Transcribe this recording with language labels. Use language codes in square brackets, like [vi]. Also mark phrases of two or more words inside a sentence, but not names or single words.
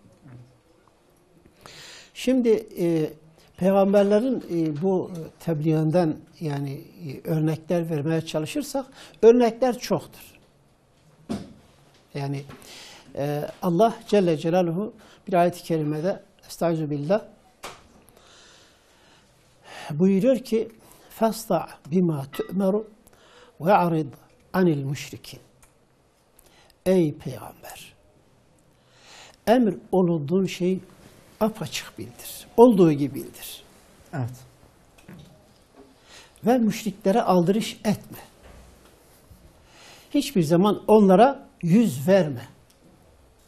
[tr] Şimdi peygamberlerin bu tebliğinden yani örnekler vermeye çalışırsak örnekler çoktur. Yani Allah [ar] جل جلاله [tr] bir ayet-i kerimede Estağfirullah buyuruyor ki [ar] فَاسْتَعْ بِمَا تُؤْمَرُ وَاَعْرِضْ عَنِ الْمُشْرِكِينَ. [tr] Ey Peygamber! Emir olunduğun şey apaçık bildir. Olduğu gibi bildir. Evet. Ve müşriklere aldırış etme. Hiçbir zaman onlara yüz verme.